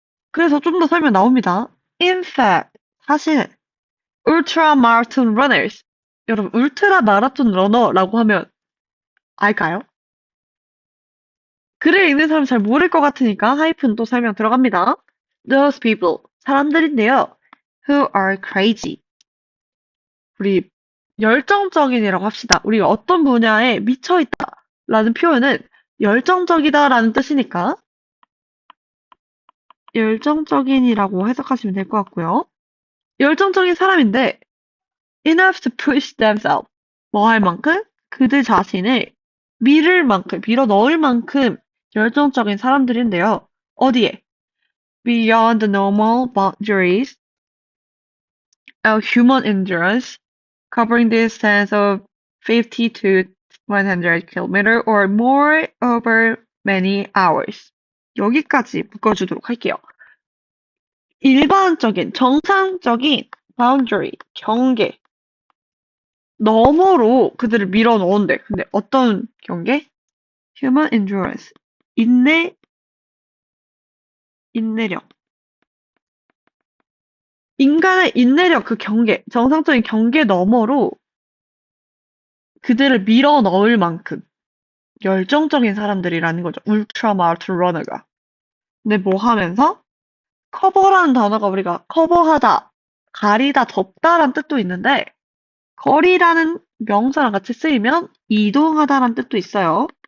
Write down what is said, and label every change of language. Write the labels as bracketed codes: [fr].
[ko] 그래서 좀 더 설명 나옵니다. [en] In fact, [ko] 사실 울트라 마라톤 러너스, 여러분 울트라 마라톤 러너라고 하면 알까요? 글을 읽는 사람 잘 모를 것 같으니까 하이픈 또 설명 들어갑니다. [en] Those people, [ko] 사람들인데요. [en] Who are crazy. [ko] 우리 열정적인이라고 합시다. 우리가 어떤 분야에 미쳐있다라는 표현은 열정적이다라는 뜻이니까 열정적인이라고 해석하시면 될 것 같고요. 열정적인 사람인데 [en] enough to push themselves. [ko] 뭐 할 만큼? 그들 자신을 밀을 만큼, 밀어 넣을 만큼 열정적인 사람들인데요. 어디에? [en] Beyond the normal boundaries of human endurance, covering distance of 50 to 100 km or more over many hours. [ko] 여기까지 묶어주도록 할게요. 일반적인, 정상적인 boundary, 경계, 너머로 그들을 밀어 넣은데, 근데 어떤 경계? [en] Human endurance, 인내력. [ko] 인간의 인내력 그 경계, 정상적인 경계 너머로 그들을 밀어 넣을 만큼 열정적인 사람들이라는 거죠. 울트라 마라톤 러너가. 근데 뭐 하면서? 커버라는 단어가 우리가 커버하다, 가리다, 덮다란 뜻도 있는데 거리라는 명사랑 같이 쓰이면 이동하다란 뜻도 있어요.